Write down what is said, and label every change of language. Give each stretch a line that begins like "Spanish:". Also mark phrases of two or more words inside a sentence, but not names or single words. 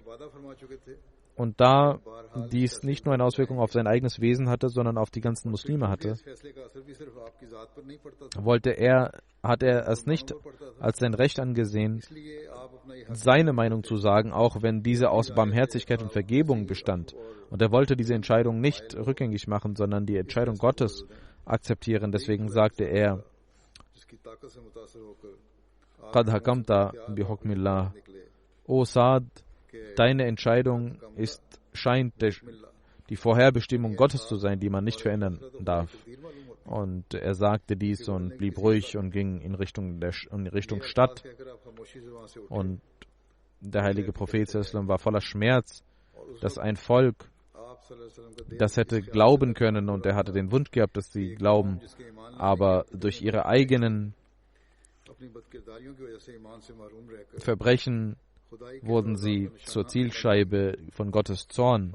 German: Und da dies nicht nur eine Auswirkung auf sein eigenes Wesen hatte, sondern auf die ganzen Muslime hatte, hat er es nicht als sein Recht angesehen, seine Meinung zu sagen, auch wenn diese aus Barmherzigkeit und Vergebung bestand. Und er wollte diese Entscheidung nicht rückgängig machen, sondern die Entscheidung Gottes akzeptieren. Deswegen sagte er,
Arabic: قد حكمت بحكم الله.
German: O Saad, deine Entscheidung scheint die Vorherbestimmung Gottes zu sein, die man nicht verändern darf. Und er sagte dies und blieb ruhig und ging in Richtung Stadt. Und der heilige Prophet war voller Schmerz, dass ein Volk das hätte glauben können, und er hatte den Wunsch gehabt, dass sie glauben, aber durch ihre eigenen Verbrechen wurden sie zur Zielscheibe von Gottes Zorn.